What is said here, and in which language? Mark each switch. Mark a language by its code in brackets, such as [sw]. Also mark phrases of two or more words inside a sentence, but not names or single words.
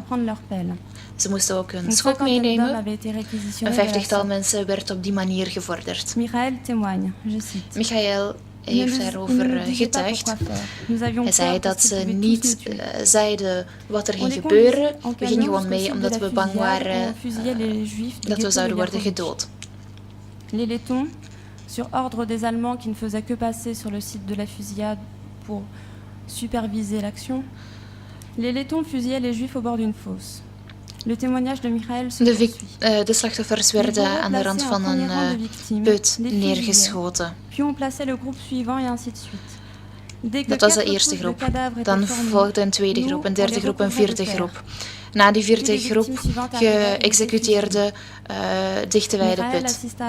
[nl] Ze moesten ook een schop meenemen. Een 50-tal mensen werd op die manier gevorderd. Michael heeft daarover getuigd. Hij zei dat ze niet zeiden wat er ging gebeuren. We gingen gewoon mee omdat we bang waren dat we zouden worden gedood. [fr] Les Lettons, sur ordre des Allemands qui ne faisaient que passer sur le site de la fusillade pour superviser l'action, les Lettons fusillaient les Juifs au bord d'une fosse. [nl] De slachtoffers werden aan de rand van een put neergeschoten. Dat was de eerste groep. Dan volgde een tweede groep, een derde groep, een vierde groep. Na die vierde groep geëxecuteerde dichten wij de put.